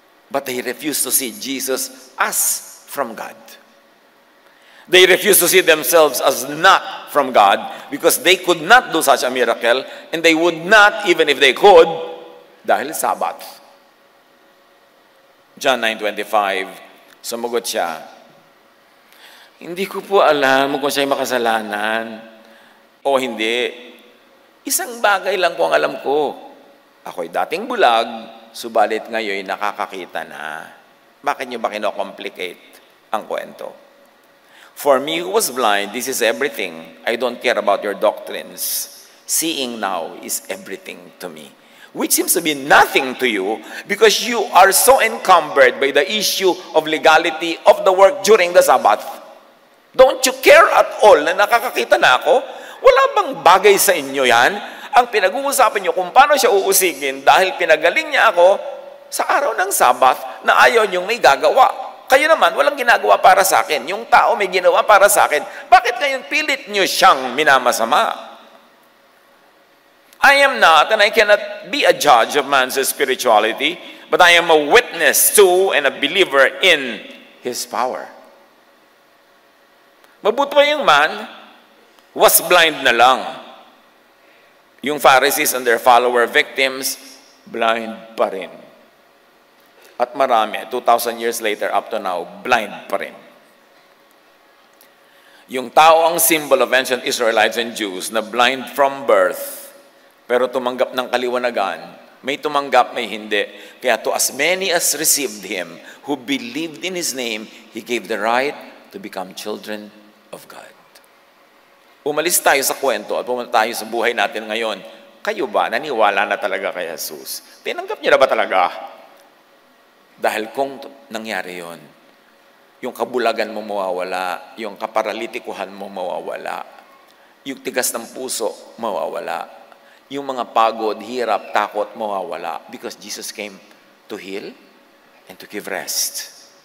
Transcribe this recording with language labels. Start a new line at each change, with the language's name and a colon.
English: But they refused to see Jesus as from God. They refused to see themselves as not from God because they could not do such a miracle and they would not, even if they could,
Filipino: dahil Sabbath. John 9:25, sumagot siya, hindi ko po alam kung siya'y makasalanan o hindi. Isang bagay lang po ang alam ko. Ako'y dating bulag, subalit ngayon nakakakita na. Bakit niyo ba kino-complicate ang kwento?
English: For me who was blind, this is everything. I don't care about your doctrines. Seeing now is everything to me. Which seems to be nothing to you because you are so encumbered by the issue of legality of the work during the Sabbath. Don't you care at all
Filipino: na nakakakita na ako? Wala bang bagay sa inyo yan? Ang pinag-uusapan nyo kung paano siya uusigin dahil pinagaling niya ako sa araw ng Sabbath na ayaw niyong may gagawa. Kayo naman, walang ginagawa para sa akin. Yung tao may ginawa para sa akin. Bakit ngayon pilit nyo siyang minamasama?
English: I am not, and I cannot be a judge of man's spirituality, but I am a witness to and a believer in his power.
Filipino: Mabuti pa yung man,
English: was blind
Filipino: na lang.
English: Yung Pharisees and their follower victims, blind
Filipino: pa rin. At marami,
English: 2,000 years later, up to now, blind
Filipino: pa rin. Yung tao ang
English: symbol of ancient Israelites and Jews
Filipino: na
English: blind from birth,
Filipino: pero tumanggap ng kaliwanagan, may tumanggap, may hindi.
English: Kaya to as many as received Him, who believed in His name, He gave the right to become children of God.
Filipino: Umalis tayo sa kwento at pumunta tayo sa buhay natin ngayon. Kayo ba, naniwala na talaga kay Jesus? Tinanggap niyo na ba talaga? Dahil kung nangyari yon, yung kabulagan mo mawawala, yung kaparalitikuhan mo mawawala, yung tigas ng puso mawawala, yung mga pagod, hirap, takot mawawala
English: because Jesus came to heal and to give rest.